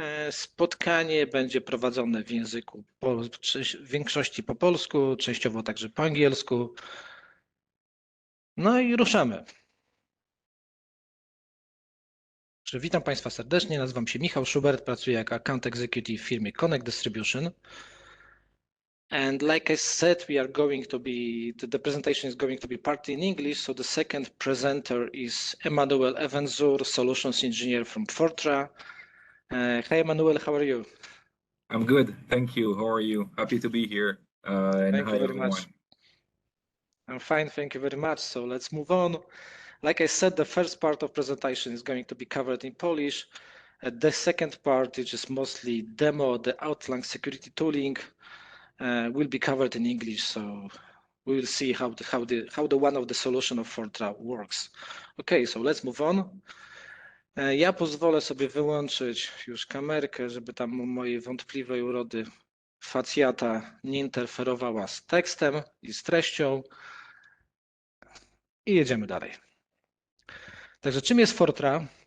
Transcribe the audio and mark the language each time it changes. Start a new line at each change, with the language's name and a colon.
Polish: Spotkanie będzie prowadzone w języku w większości po polsku, częściowo także po angielsku. No i ruszamy. Witam Państwa serdecznie, nazywam się Michał Schubert, pracuję jako Account Executive w firmie Connect Distribution.
English: And like I said, the presentation is going to be partly in English. So the second presenter is Emmanuel Evanzur, Solutions Engineer from Fortra. Hi, Emmanuel, how are you? I'm good, thank you. How are you? Happy to be here. Thank you very much. I'm fine, thank you very much. So let's move on. Like I said, the first part of presentation is going to be covered in Polish. The second part, which is mostly demo, the outline security tooling, will be covered in English. So we will see how the one of the solution of Fortra works. Okay, so let's move on.
Polish: Ja pozwolę sobie wyłączyć już kamerkę, żeby tam mojej wątpliwej urody facjata nie interferowała z tekstem i z treścią. I jedziemy dalej. Także czym jest Fortra?